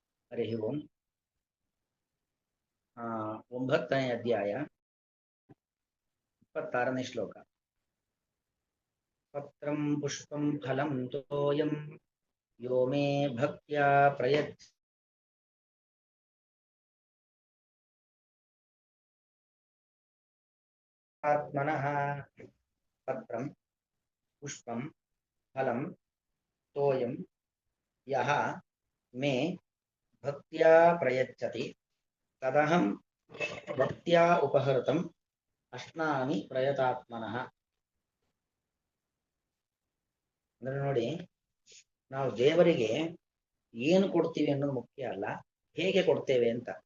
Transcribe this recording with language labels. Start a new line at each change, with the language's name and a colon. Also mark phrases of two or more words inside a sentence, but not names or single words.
Kannada: ಹರಿ ಓಂ. 9ನೇ ಅಧ್ಯಾಯ 26ನೇ ಶ್ಲೋಕ.
Sanskrit: ಪತ್ರಂ ಪುಷ್ಪಂ ಫಲಂ ತೋಯಂ ಯೋ ಮೇ ಭಕ್ತ್ಯಾ ಪ್ರಯತ್ ಆತ್ಮನಃ. ಪತ್ರಂ ಪುಷ್ಪಂ ಫಲಂ ತೋಯಂ ಯಹ ಮೇ ಭಕ್ತ್ಯಾ ಪ್ರಯಚ್ಛತಿ ತದಹಂ ಭಕ್ತ್ಯಾ ಉಪಹೃತಂ ಅಶ್ನಾಮಿ ಪ್ರಯತಾತ್ಮನಃ.
Kannada: ಅಂದ್ರೆ ನೋಡಿ, ನಾವು ದೇವರಿಗೆ ಏನು ಕೊಡ್ತೀವಿ ಅನ್ನೋದು ಮುಖ್ಯ ಅಲ್ಲ, ಹೇಗೆ ಕೊಡ್ತೇವೆ ಅಂತ.